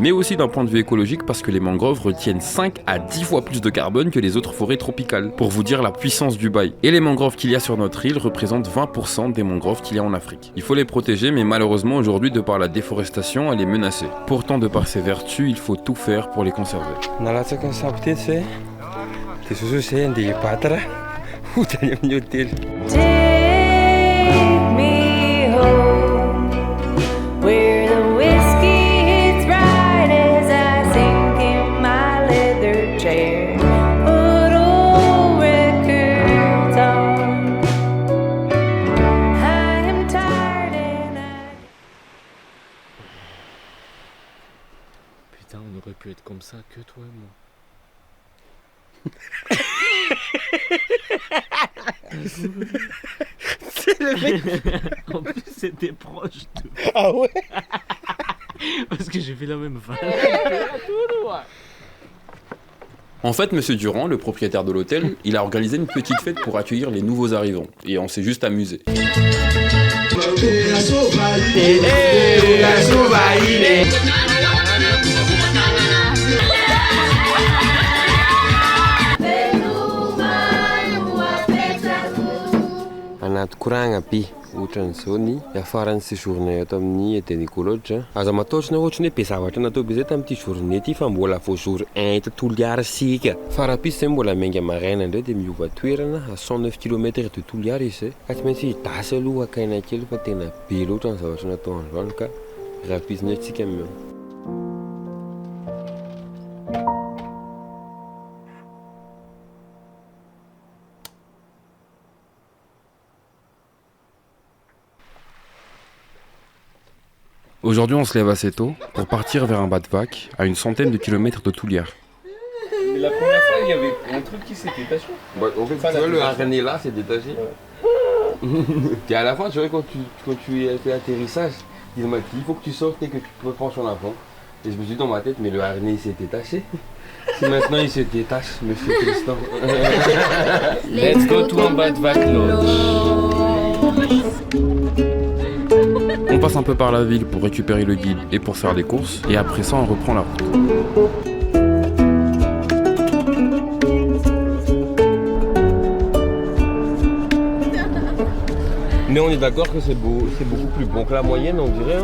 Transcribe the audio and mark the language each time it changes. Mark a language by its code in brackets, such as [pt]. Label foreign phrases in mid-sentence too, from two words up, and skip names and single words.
[fr] Mais aussi d'un point de vue écologique, parce que les mangroves retiennent 5 à 10 fois plus de carbone que les autres forêts tropicales. Pour vous dire la puissance du bail. Et les mangroves qu'il y a sur notre île représentent 20% des mangroves qu'il y a en Afrique. Il faut les protéger, mais malheureusement aujourd'hui, de par la déforestation, elle est menacée. Pourtant, de par ses vertus, il faut tout faire pour les conserver. [en] Take me home, where the whiskey hits right as I sink in my leather chair. Put old records on. I am tired and [fr] Putain, on aurait pu être comme ça que toi et moi. C'est le mec. En plus, c'était proche de. Ah ouais. Parce que j'ai fait la même vanne. En fait, Monsieur Durand, le propriétaire de l'hôtel, il a organisé une petite fête pour accueillir les nouveaux arrivants. Et on s'est juste amusé. [mg] Anaty koragna be ohatran'izao ny afaran'ny séjournay ato amin'ny Tenikolotra. Aza mataotrina ohatrany hoe be zavatra natao be zay tamin'ity journée ty fa mbola vao jour 1 eto Toliara sika. Farapisy zay mbola menga maraina indray dia miova toerana [fr] à 109 km de Toliara [mg] izy zay. Ka tsy maintsy hidasy aloha akaina kely fa tena be loatra ny zavatra natao androany ka rapizina antsika meo. [fr] Aujourd'hui, on se lève assez tôt pour partir vers un Batvak à une centaine de kilomètres de Touliar. Mais la première fois, il y avait un truc qui s'est détaché. Bah, en fait, tu vois, le harnais là, c'est détaché. Et à la fin, tu vois, quand tu fais l'atterrissage, il m'a dit, il faut que tu sortes et que tu te penches en avant. Et je me suis dit dans ma tête, mais le harnais il s'est détaché. Si maintenant il se détache, monsieur Tristan. [en] Let's go to un Batvak Lodge. [fr] On passe un peu par la ville pour récupérer le guide et pour faire des courses, et après ça on reprend la route. Mais on est d'accord que c'est beaucoup plus bon que la moyenne, on dirait.